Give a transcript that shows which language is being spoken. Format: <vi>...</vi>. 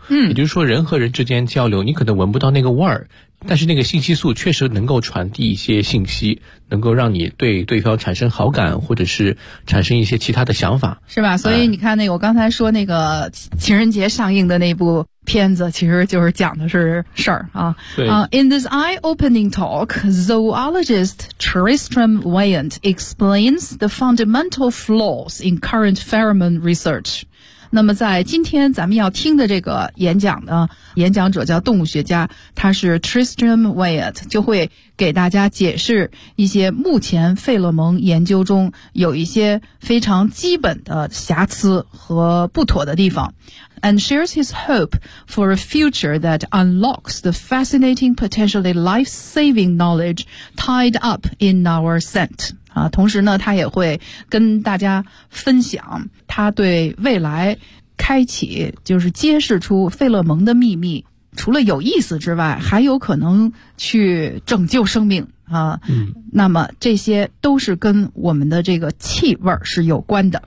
<zh>也就是说人和人之间交流，你可能闻不到那个味儿，但是那个信息素确实能够传递一些信息，能够让你对对方产生好感，或者是产生一些其他的想法，是吧？所以你看那个我刚才说那个情人节上映的那部片子，其实就是讲的是事儿啊。</zh> <en>In this eye-opening talk, zoologist Tristram Wyatt explains the fundamental flaws in current pheromone research.</en> <zh>那么在今天咱们要听的这个演讲呢，演讲者叫动物学家，他是 Tristram Wyatt， 就会给大家解释一些目前费洛蒙研究中有一些非常基本的瑕疵和不妥的地方。</zh> <en>And shares his hope for a future that unlocks the fascinating, potentially life-saving knowledge tied up in our scent.</en> <zh>同时呢他也会跟大家分享他对未来开启，就是揭示出费洛蒙的秘密除了有意思之外，还有可能去拯救生命啊。嗯，那么这些都是跟我们的这个气味是有关的。</zh>